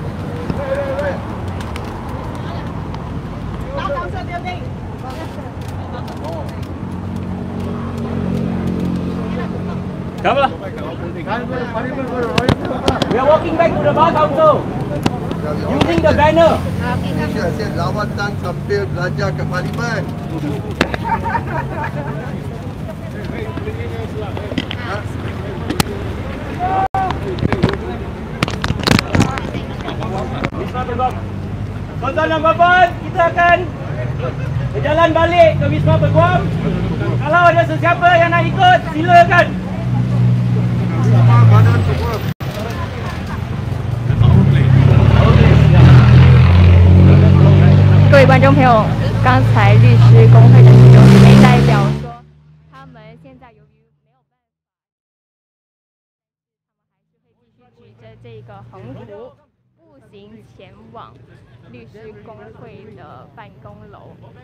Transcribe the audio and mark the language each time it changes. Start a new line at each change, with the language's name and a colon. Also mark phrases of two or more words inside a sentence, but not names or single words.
English: Come lah. We are walking back to the bar council. Using the banner.
Malay: Lawatan sambil belajar ke Parlimen. Tuan-tuan dan puan-puan, kita akan berjalan balik ke Wisma Peguam. Kalau ada sesiapa yang nak ikut, silakan.
Chinese: 各位观众朋友，刚才律师工会的其中一位代表说，他们现在由于没有办法，他们还是会继续举着这个横幅，步行前往律师工会的办公楼。